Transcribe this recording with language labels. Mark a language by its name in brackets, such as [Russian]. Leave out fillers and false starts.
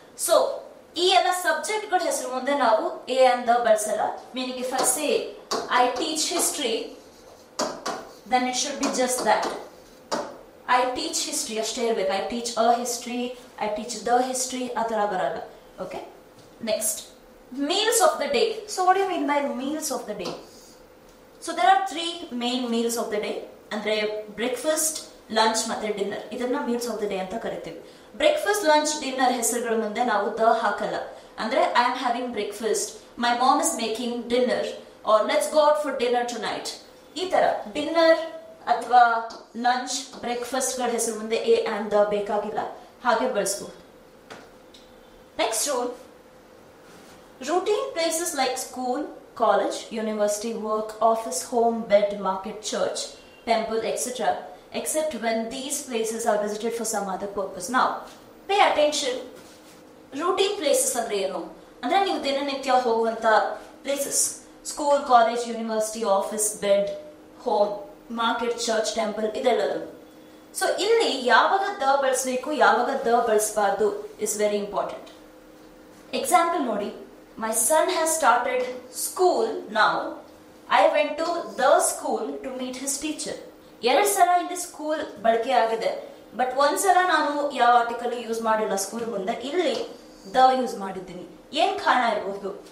[Kannada] So ಈ ಎಲ್ಲ subject ಗಳ ಹೆಸರು ಮುಂದೆ ನಾವು A and the ಬಳಸಲ್ಲ. [English] Meaning if I say I teach history, then it should be just that. I teach history [Kannada] ಅಷ್ಟೇ ಇರ್ಬೇಕು. [English] I teach a history, I teach the history [Kannada] ಆ ತರ ಬರಲ್ಲ. [English] Okay, next meals of the day. So what do you mean by meals of the day? So there are 3 main meals of the day. [Kannada] ಅಂದ್ರೆ breakfast, lunch ಮತ್ತೆ dinner. ಇದನ್ನ meals of the day ಅಂತ ಕರಿತೀವಿ. Breakfast, lunch, dinner ಹೆಸರುಗಳ ಮುಂದೆ ನಾವು the ಹಾಕಲ್ಲ. [English] ಅಂದ್ರೆ I am having breakfast, my mom is making dinner, or let's go out for dinner tonight. [Kannada] ಈ ತರ ಡಿನ್ನರ್ ಅಥವಾ ಲಂಚ್, ಬ್ರೇಕ್ಫಾಸ್ಟ್ ಗಳ ಹೆಸರು ಮುಂದೆ ಎ ಅಂಡ್ ದ ಬೇಕಾಗಿಲ್ಲ, ಹಾಗೆ ಬಳಸಬಹುದು. [English] Next rule, routine places like school, college, university, work, office, home, bed, market, church, temple, etc. except when these places are visited for some other purpose. Now, pay attention. [Kannada] Routine places ಅಂದ್ರೆ ಏನು? ಅಂದ್ರೆ ನೀವು ದಿನನಿತ್ಯ ಹೋಗುವಂತ places. School, college, university, office, bed, home, market, church, temple ಇದೆಲ್ಲದು. So ಇಲ್ಲಿ ಯಾವಾಗ the ಬಳಸಬೇಕು, ಯಾವಾಗ ದ ಬಳಸಬಾರ್ದು [English] Is very important. [Kannada] ಎಕ್ಸಾಂಪಲ್ ನೋಡಿ, [English] My son has started school now. I went to the school to meet his teacher. [Kannada] 2 ಸಲ ಇಲ್ಲಿ ಸ್ಕೂಲ್ ಬಳಕೆ ಆಗಿದೆ, ಬಟ್ ಒಂದ್ಸಲ ನಾನು ಯಾವ ಆರ್ಟಿಕಲ್ ಯೂಸ್ ಮಾಡಿಲ್ಲ ಸ್ಕೂಲ್ ಮುಂದೆ, ಇಲ್ಲಿ ದ ಯೂಸ್ ಮಾಡಿದ್ದೀನಿ. ಏನ್ ಕಾರಣ ಇರಬಹುದು?